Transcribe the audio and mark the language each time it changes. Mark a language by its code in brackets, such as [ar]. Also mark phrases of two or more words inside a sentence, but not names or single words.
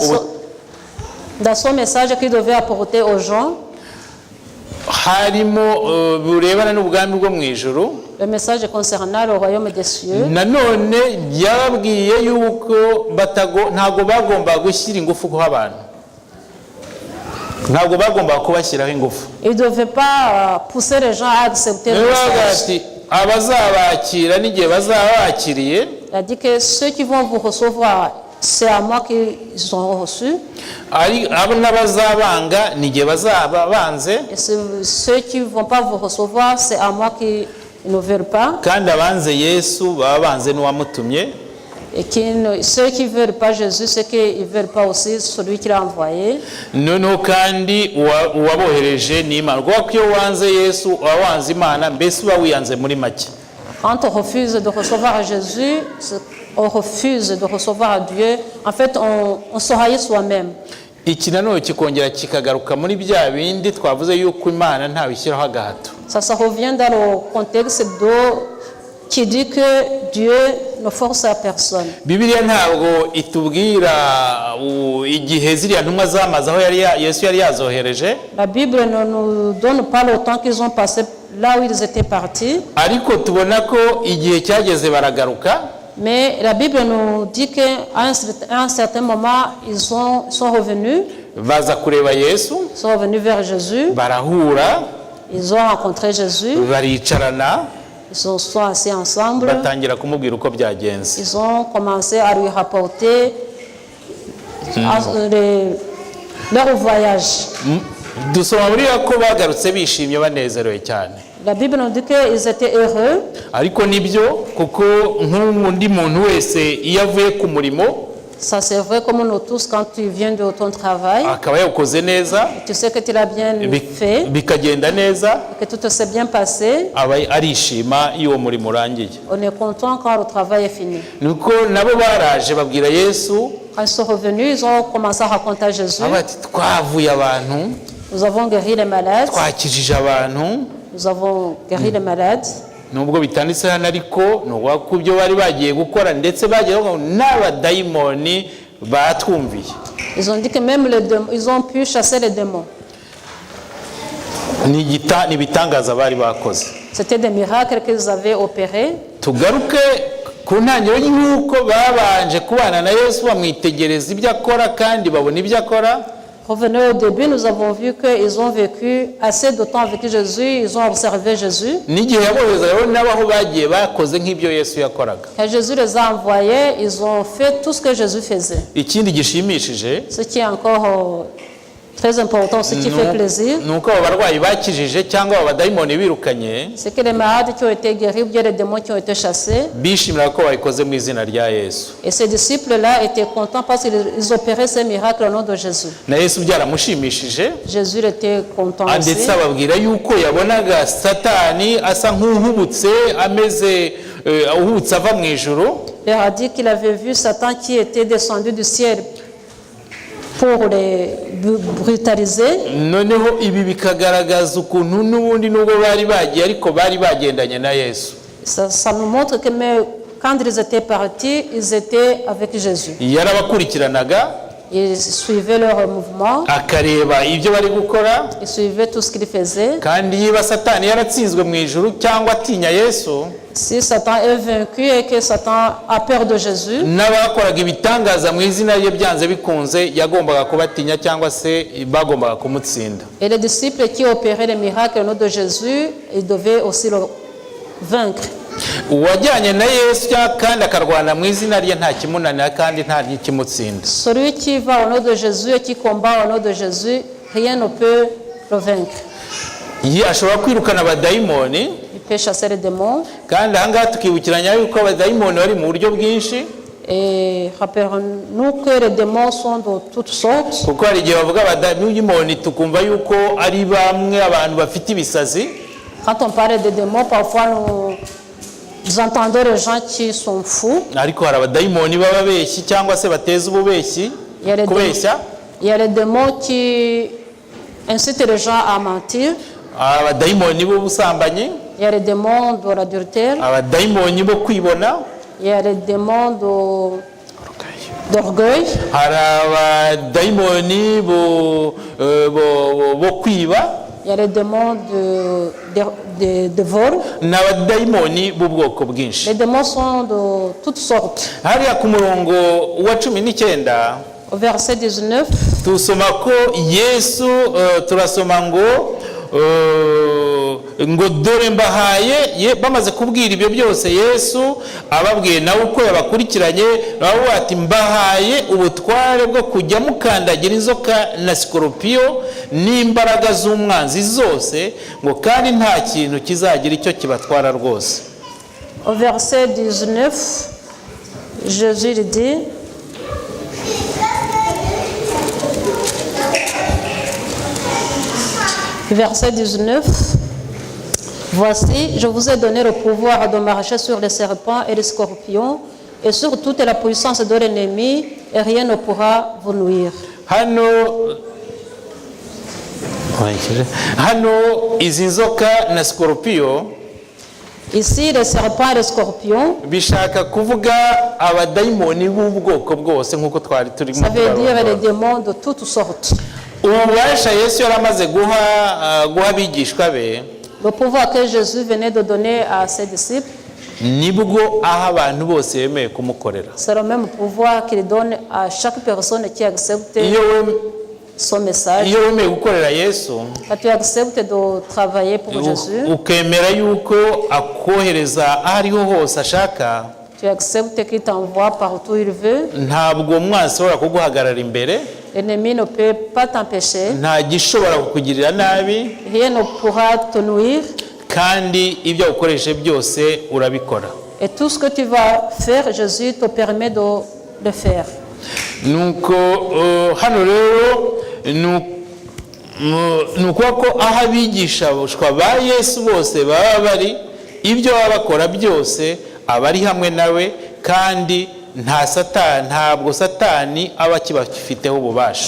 [fr] Dans son message qu'il devait apporter aux gens, [rw] harimo burebana n'ubwami bwo mu ijuru. [fr] le message concernant le royaume des cieux, [rw] Nanone byababwiye yuko ntago bagomba gushyira ingufu ku abantu, ntabwo bagomba kubashyiraho ingufu. [fr] il ne devait pas pousser les gens à accepter le message. [rw] Abazabakira n'igihe bazabakiriye, [fr] Il a dit que ceux qui vont vous recevoir, c'est à moi qu'ils ont reçu. [rw] abo n'abazabanga n'igihe bazaba banze, [fr] Et ceux qui ne vont pas vous recevoir, c'est à moi qu'ils ne veulent pas. [rw] kandi abanze Yesu baba banze n'uwamutumye. [fr] Et ceux qui ne veulent pas Jésus, c'est qu'ils ne veulent pas aussi celui qui l'a envoyé. [rw] Noneho kandi uwabohereje ni Imana, kuko iyo wanze Yesu uba wanze Imana, mbese uba wiyanze muri make. [fr] Quand on refuse de recevoir Jésus, on refuse de recevoir Dieu. En fait, on se haït soi-même. [rw] Iki nanone kikongera kikagaruka muri bya bindi twavuze yuko Imana ntawe ishyiraho agahato. [fr] Ça revient dans le contexte qui dit que Dieu ne force à personne. [rw] Bibiliya ntabwo itubwira igihe ziriya ntumwa zamaze aho Yesu yari yazohereje, [fr] La Bible ne nous donne pas le temps qu'ils ont passé là où ils étaient partis, [rw] ariko tubona ko igihe cyageze baragaruka. [fr] mais la Bible nous dit qu'à un certain moment, ils sont revenus. [rw] Baza kureba Yesu, [fr] Ils sont revenus vers Jésus. [rw] barahura, [fr] Ils ont rencontré Jésus. [rw] baricarana, [fr] Ils se sont assis ensemble. [rw] batangira kumubwira uko byagenze. [fr] Ils ont commencé à lui rapporter leur voyage. [rw] Dusoma muri ko bagarutse bishimye banezerewe cyane. [fr] La Bible nous dit qu'ils étaient heureux. [rw] Ariko nibyo, kuko nk'undi muntu wese iyo avuye ku murimo, [fr] Ça c'est vrai comme nous tous quand tu viens de ton travail, [rw] akaba yawukoze neza, [fr] tu sais que tu l'as bien fait, [rw] bikagenda neza, [fr] que tout s'est bien passé. [rw] aba arishima iyo uwo murimo urangiye. [fr] On est content quand le travail est fini. [rw] Nuko nabo baraje babwira Yesu, [fr] Quand ils sont revenus, ils ont commencé à raconter à Jésus. [rw] bati twavuye abantu, [fr] Nous avons guéri les malades. [rw] twakijije abantu. [fr] Nous avons guéri les malades. [rw] Nubwo bitanditse hano ariko nuwa ku byo bari bagiye gukora, ndetse bagiye n'abadayimoni batwumviye. [fr] Ils ont dit que même ils ont pu chasser les démons. [rw] Ni ibitangaza bari bakoze. [fr] C'était des miracles qu'ils avaient opérés. [rw] Tugaruke ku ntangiriro y'uko babanje kubana na Yesu, bamwitegereza ibyo akora kandi babona ibyo akora. [fr] Revenons au début, nous avons vu qu'ils ont vécu assez de temps avec Jésus, ils ont observé Jésus. [rw] n'igihe yaboherezaga rero n'abaho bagiye bakoze nk'ibyo Yesu yakoraga. [fr] Quand Jésus les a envoyés, ils ont fait tout ce que Jésus faisait. [rw] Ikindi gishimishije [fr] Ce qui est encore très important, ce qui fait plaisir, [rw] ni uko abo barwayi bakijije cyangwa abo badayimoni birukanye [fr] c'est que les malades qui ont été guéris ou bien les démons qui ont été chassés, [rw] bishimira ko babikoze mu izina rya Yesu. [fr] et ces disciples-là étaient contents parce qu'ils opéraient ces miracles au nom de Jésus. [rw] Na Yesu byaramushimishije, [fr] Jésus était content aussi. [rw] ndetse ababwira yuko yabonaga Satani asa nk'uhubutse ameze uhubutse ava mu ijuru. [fr] Il a dit qu'il avait vu Satan qui était descendu du ciel pour les brutaliser. [rw] Noneho ibi bikagaragaza ukuntu n'ubundi nubwo bari bagiye ariko bari bagendanye na Yesu. [fr] Ça nous montre que même quand ils étaient partis, ils étaient avec Jésus. [rw] Yarabakurikiranaga, [fr] Ils suivaient leur mouvement, [rw] akareba ibyo bari gukora, [fr] ils suivaient tout ce qu'ils faisaient. [rw] kandi yiba Satani yaratsinzwe mu ijuru cyangwa atinya Yesu, [fr] Si Satan est vaincu et que Satan a peur de Jésus, [rw] n'abakoraga ibitangaza mu izina rye byanze bikunze yagombaga kubatinya cyangwa se bagombaga kumutsinda. [fr] et les disciples qui opéraient les miracles au nom de Jésus, ils devaient aussi le vaincre. [rw] Uwajyanye na Yesu kandi akarwana mu izina rye nta kimunanira kandi nta n'ikimutsinda. [fr] Celui qui va au nom de Jésus et qui combat au nom de Jésus, rien ne peut le vaincre. [rw] Ashobora kwirukana abadayimoni, [fr] Il peut chasser les démons. [rw] kandi aha ngaha tukibukiranya yuko abadayimoni bari mu buryo bwinshi, [fr] Et rappelons-nous que les démons sont de toutes sortes. [rw] kuko hari igihe bavuga abadayimoni tukumva yuko ari bamwe abantu bafite ibisazi. [fr] Quand on parle des démons, parfois nous entendons les gens qui sont fous. [rw] Ariko hari abadayimoni b'ababeshyi cyangwa se bateza ububeshyi, [fr] Il y a les [rw] kubeshya. [fr] il y a les démons qui incitent les gens à mentir. [rw] Abadayimoni b'ubusambanyi, [fr] Il y a les démons de l'adultère. [rw] abadayimoni bo kwibona, [fr] Il y a les démons d'orgueil. [rw] hari abadayimoni bo kwiba, [fr] Il y a les démons de vol. [rw] n'abadayimoni b'ubwoko bwinshi. [fr] Les démons sont de toutes sortes. [rw] Hariya ku murongo wa 19 [fr] Au verset 19, [rw] tusoma ko Yesu turasoma ngo dore mbahaye, bamaze kubwira ibyo byose Yesu ababwiye nawe uko yabakurikiranye, nawe ati mbahaye ubutware bwo kujya mukandagira inzoka na sikoropiyo n'imbaraga z'umwanzi zose, ngo kandi nta kintu kizagira icyo kibatwara rwose. [fr] au verset 19, Jésus lui dit, verset 19, voici, je vous ai donné le pouvoir de marcher sur les serpents et les scorpions et sur toute la puissance de l'ennemi, et rien ne pourra vous nuire. [rw] Hano izi nzoka na sikoropiyo, [fr] Ici, les serpents et les scorpions, [rw] bishaka kuvuga abadayimoni b'ubwoko bwose nk'uko twari turimo [fr] ça veut dire les démons de toutes sortes. [rw] ububasha Yesu yari amaze guha abigishwa be, [fr] Le pouvoir que Jésus venait de donner à ses disciples, [rw] nibwo aha abantu bose bemeye kumukorera. [fr] c'est le même pouvoir qu'il donne à chaque personne qui accepte son message. [rw] Iyo wemeye gukorera Yesu, [fr] Quand tu acceptes de travailler pour Jésus, [rw] ukemera yuko akohereza aho ariho hose ashaka, [fr] tu acceptes qu'il t'envoie partout où il veut, [rw] ntabwo umwanzi ashobora kuguhagarara imbere, [fr] l'ennemi ne peut pas t'empêcher, [rw] nta gishobora kukugirira nabi, [fr] rien ne pourra te nuire, [rw] kandi ibyo ukoreshe byose urabikora. [fr] et tout ce que tu vas faire, Jésus te permet de le faire. [rw] Nuko hano rero nuko ko aho abigishwa ba Yesu bose baba bari, ibyo baba bakora byose aba ari hamwe nawe, kandi ntabwo Satani aba akibafiteho ububasha.